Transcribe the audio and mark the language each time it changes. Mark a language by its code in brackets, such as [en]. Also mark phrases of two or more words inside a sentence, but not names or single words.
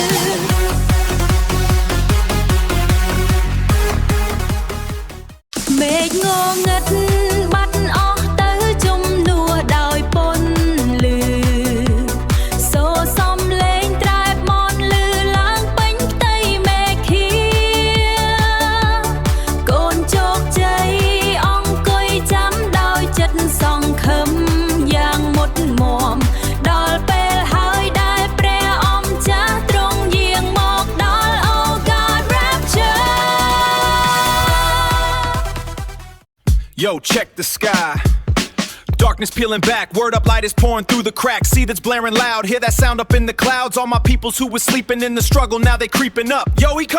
[km] មេឃងងឹតបាត់អស់ទៅជំនួសដោយពន្លឺសូរសំឡេងត្រែបមន់លឺឡើងពេញផ្ទៃមេឃា កូនជោគជ័យអង្គុយចាំដោយចិត្តសង្ឃឹមយ៉ាងមុតមមដល់ពេលហើយដែលព្រះអម្ចាស់ទ្រង់យាងមកដល់ [en] Oh God rapture Yo, check the sky. Darkness peeling back, word up, light is pouring through the cracks. See that's blaring loud, hear that sound up in the clouds. All my peoples who were sleeping in the struggle, now they creeping up.